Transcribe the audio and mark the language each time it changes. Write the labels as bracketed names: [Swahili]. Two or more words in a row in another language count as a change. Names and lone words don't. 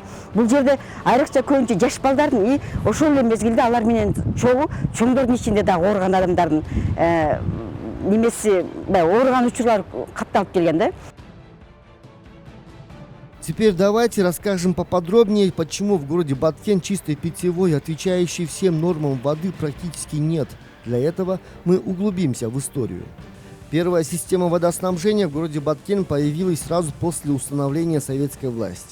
[Kyrgyz] Бул жерде айрыкча көбүнчө жаш балдардын и ошол эле мезгилде алар менен чоңдордун ичинде дагы ооруган адамдардын немеси, ооруган учурлар катталып келген да. [Russian] Теперь давайте расскажем поподробнее, почему в городе Баткен чистой питьевой, отвечающей всем нормам воды, практически нет. Для этого мы углубимся в историю. Первая система водоснабжения в городе Баткен появилась сразу после установления советской власти.